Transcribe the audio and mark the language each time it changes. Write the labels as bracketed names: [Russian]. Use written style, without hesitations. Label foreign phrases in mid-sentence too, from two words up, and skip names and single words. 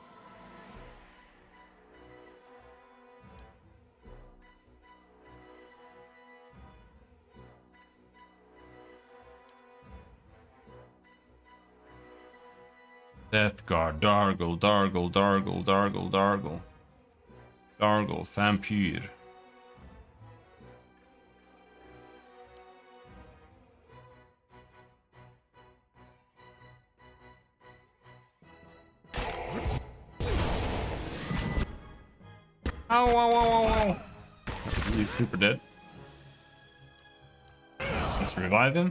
[English] Death Guard, Dargle, Dargle, Dargle, Dargle, Dargle. Dargle, Vampire. Ow, ow, ow, ow, ow. He's super dead. Let's revive him.